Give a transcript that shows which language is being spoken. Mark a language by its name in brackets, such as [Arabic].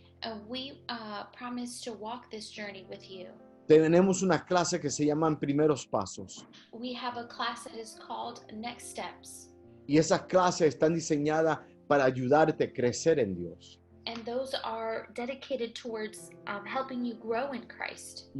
[English] And we promise to walk this journey with you. [Spanish] Tenemos una clase que se llaman Primeros Pasos. [English] We have a class that is called Next Steps. [Spanish] Y esas clases están diseñadas para ayudarte a crecer en Dios. [English] And those are dedicated towards helping you grow in Christ.